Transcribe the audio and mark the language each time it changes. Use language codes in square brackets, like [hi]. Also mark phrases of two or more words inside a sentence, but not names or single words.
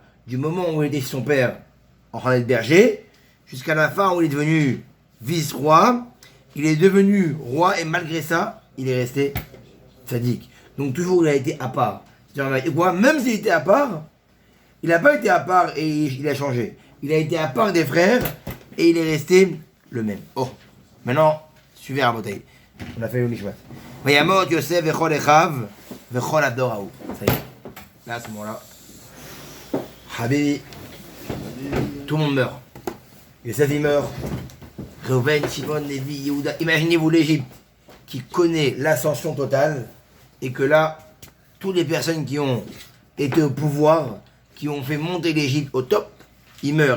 [fr] Du moment où il était chez son père, en train d'être berger, jusqu'à la fin où il est devenu vice-roi, il est devenu roi et malgré ça, il est resté tzaddik. Donc toujours, il a été à part. C'est-à-dire, quoi? Même s'il était à part, il n'a pas été à part et il a changé. Il a été à part des frères et il est resté le même. Oh, maintenant, suivez la bouteille. On a fait le Nishmat. [he] וימת יוסף וכל אחיו וכל הדור ההוא. [fr] Ça y est. Là, à ce moment-là, Habibi, tout le monde meurt. Yosef, il meurt. Reuven, Shimon, Lévi, Yehuda. Imaginez-vous l'Égypte qui connaît l'ascension totale et que là, toutes les personnes qui ont été au pouvoir, qui ont fait monter l'Égypte au top, ils meurent.